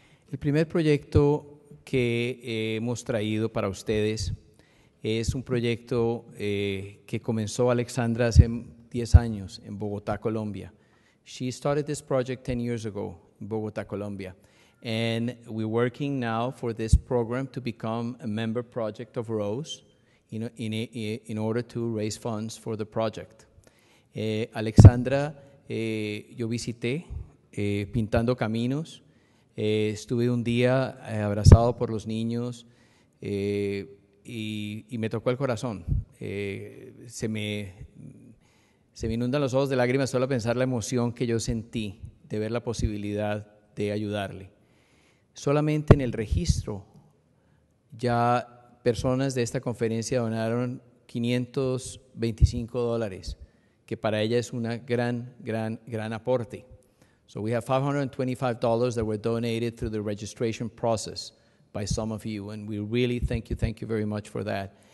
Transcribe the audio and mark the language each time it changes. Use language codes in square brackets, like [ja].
[es] El primer proyecto que hemos traído para ustedes es un proyecto que comenzó Alexandra hace 10 años en Bogotá, Colombia. [en] She started this project 10 years ago in Bogotá, Colombia. And we're working now for this program to become a member project of Rose in order to raise funds for the project. [es] Alexandra, yo visité pintando caminos, estuve un día abrazado por los niños y me tocó el corazón. Se me inundan los ojos de lágrimas solo pensar la emoción que yo sentí de ver la posibilidad de ayudarle. Solamente en el registro ya personas de esta conferencia donaron $525, que para ella es una gran aporte. [en] So we have $525 that were donated through the registration process by some of you, and we really thank you very much for that.